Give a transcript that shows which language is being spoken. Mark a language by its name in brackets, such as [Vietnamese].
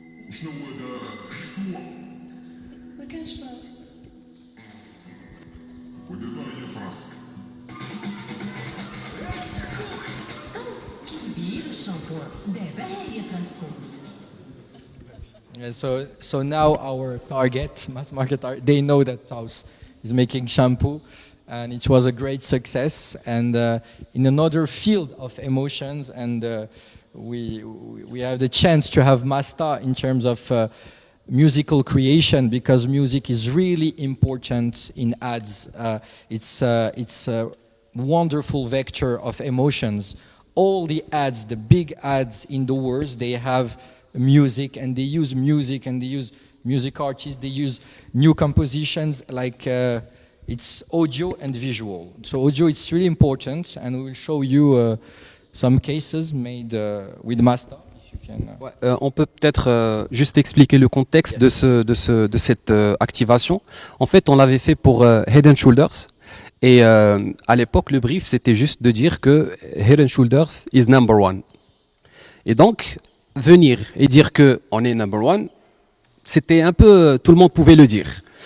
[Arabic] شنو هو هذا حسوة ما كانش فراسي ودابا هي في راسك طوس كيديروا الشامبوان دابا هي فراسكم. [English] So now our target, mass market, they know that Taos is making shampoo, and it was a great success. And in another field of emotions, and we have the chance to have Masta in terms of musical creation, because music is really important in ads. It's a wonderful vector of emotions. All the ads, the big ads in the world, they have music, and they use music, and they use music artists, they use new compositions, like it's audio and visual. So audio is really important, and we will show you some cases made with Masta. If you can, [French] Ouais, on peut peut-être juste expliquer le contexte de cette activation. En fait, on l'avait fait pour Head and Shoulders. Et à l'époque, le brief, c'était juste de dire que [English] Head and Shoulders is number one. [French] Et donc, venir et dire que on est [English] number one, [French] c'était un peu, tout le monde pouvait le dire.